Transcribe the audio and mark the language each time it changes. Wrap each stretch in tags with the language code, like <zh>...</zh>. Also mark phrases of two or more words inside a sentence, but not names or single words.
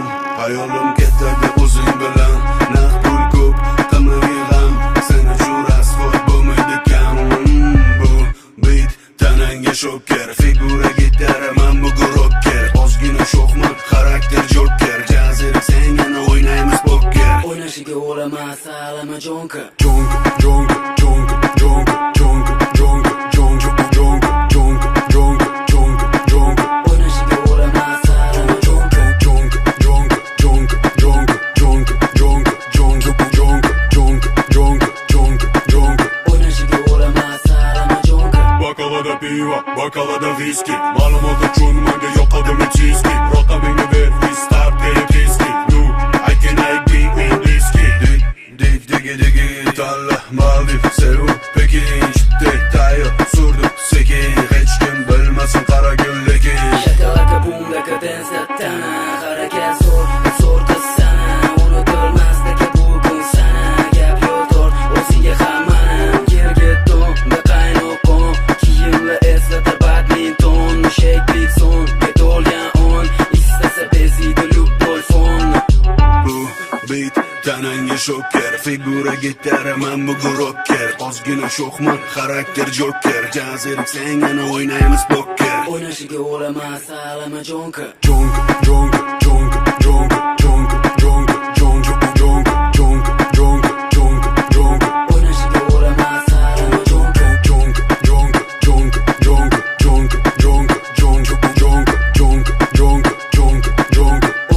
<uz>Hayolim ketadi o'zing bilan, naq pul ko'p qilmay g'am. Sen uchun rasvoy bo'lmaydi kam. Bu beat tanangga shoker, figura gitara, men bugun rocker. Ozgina sho'xman, xarakter joker. Jazirak sen yana o'ynaymiz poker. O'ynashiga o'laman salama jonka. Jonka, jonka, jonka, jonka, jonka, jonka, jonka, jonka, jonka, jonka, jonka, jonka. O'ynashiga o'laman salama jonka. Jonka, jonka, jonka, jonka, jonka, jonka, jonka, jonka, jonka, jonka, jonka, jonka. O'ynashiga o'laman salama jonka. Bokalada pivo, bokalada viski. Ma'lumot uchun menga yoqadimi chiski. Rota menga ber, start berib riski.</uz> <en>Nu, I can be in risky.</en> <uz>Dig, digi, digi, tanla, Maldiv, Seul, Pekin. Shitdek tayyor, surdim, sekin. Hech kim bilmasin qara gullekin. Shakalaka bumdaka dance tana. Harakat zo'r, zo'r qiz sana. Unutilmasdagi bu kun sana. Gap yo'q, o'ziga hammanam. Yerga to'nda qaynoqon. Kiyimlar eslatar badminton. Mushak bitson, to'lgan on. Istasa beziydi любой fon. Bu beat tanangga shoker, figura gitara, men bugun rocker. Ozgina sho'xman, xarakter joker. Jazirak sen yana o'ynaymiz poker. O'ynashiga o'laman salama jonka. Jonka, jonka, jonka, jonka, jonka, jonka, jonka, jonka, jonka, jonka, jonka, jonka. O'ynashiga o'laman salama jonka. Jonka, jonka, jonka, jonka, jonka, jonka, jonka, jonka, jonka, jonka, jonka, jonka.</uz>